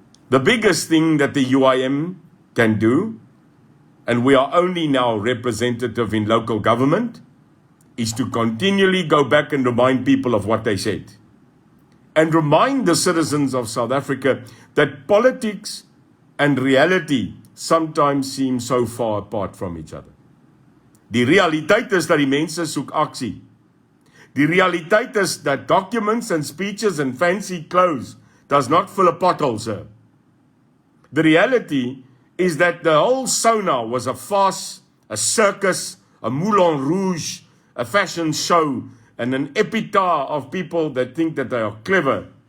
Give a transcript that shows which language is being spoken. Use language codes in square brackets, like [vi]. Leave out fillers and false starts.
[en] The biggest thing that the UIM can do, and we are only now representative in local government, is to continually go back and remind people of what they said. And remind the citizens of South Africa that politics and reality sometimes seem so far apart from each other. [af] Die realiteit is dat die mense soek aksie. Die realiteit is [en] that documents and speeches and fancy clothes does not fill a pothole, sir. The reality is that the whole SONA was a farce, a circus, a Moulin Rouge, a fashion show, and an epitaph of people that think that they are clever.